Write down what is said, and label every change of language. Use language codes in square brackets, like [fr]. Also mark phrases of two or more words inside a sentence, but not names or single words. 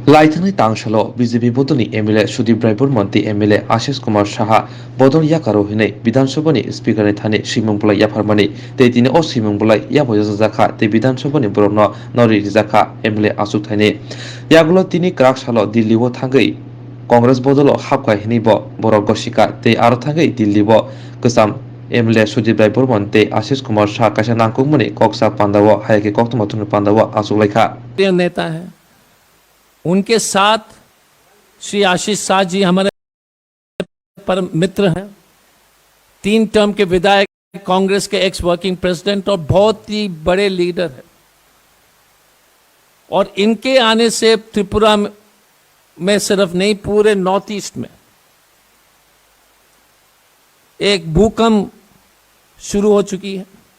[trp] लाइथांनि तांसालो बीजेपी बदलनि एमएलए सुदीप राय बर्मन एमएलए आशीष कुमार साहा बदल याकारो हिनै विधानसभानि स्पीकर थाने सिमंबुलाई याफारमानि ते दिने अ सिमंबुलाई याबो जाखा ते विधानसभानि बरनो नरि जाखा एमएलए आसुक थाने यागुलो तिनि क्राक सालो दिल्ली वो थांगै कांग्रेस बदलो हाबगाय हिनैबो बरक गसिका ते आरो थांगै दिल्ली वो गोसाम एमएलए सुदीप राय बर्मन ते आशीष कुमार साहा कासा नांकुमनि कक्सा पांडावो हायके कक्तमाथुन पांडावो आसुलाइखा [hi] नेता है। उनके साथ श्री आशीष शाह जी हमारे परम मित्र हैं, 3 टर्म के विधायक, कांग्रेस के [en] ex working president [hi] और बहुत ही बड़े लीडर हैं। और इनके आने से त्रिपुरा में सिर्फ नहीं, पूरे नॉर्थ ईस्ट में एक भूकंप शुरू हो चुकी है।